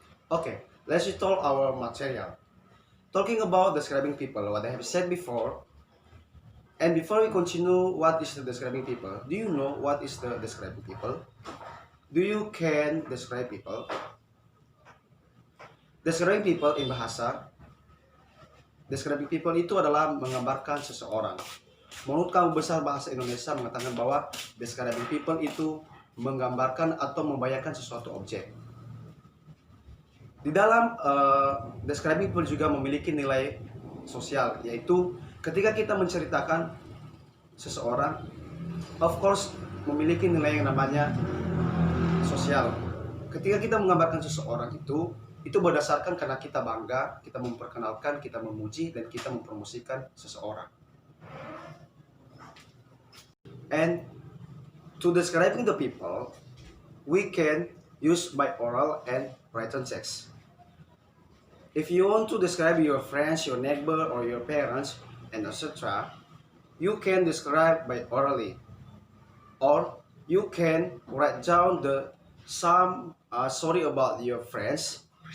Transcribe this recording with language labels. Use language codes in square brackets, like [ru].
[en] Okay, let's restore our material. Talking about describing people, what I have said before, and before we continue, what is the describing people? Do you know what is the describing people? Do you can describe people? Describing people in bahasa, [id] describing people itu adalah menggambarkan seseorang. Menurut Kamus Besar Bahasa Indonesia mengatakan bahwa describing people itu menggambarkan atau membayangkan sesuatu objek. Di dalam describing people juga memiliki nilai sosial, yaitu ketika kita menceritakan seseorang, [en] of course [id] memiliki nilai yang namanya sosial. Ketika kita menggambarkan seseorang itu berdasarkan karena kita bangga, kita memperkenalkan, kita memuji, dan kita mempromosikan seseorang. [en] And to describing the people, we can use by oral and written text. If you want to describe your friends, your neighbor, or your parents, and etc., you can describe by orally, or you can write down some story about your friends.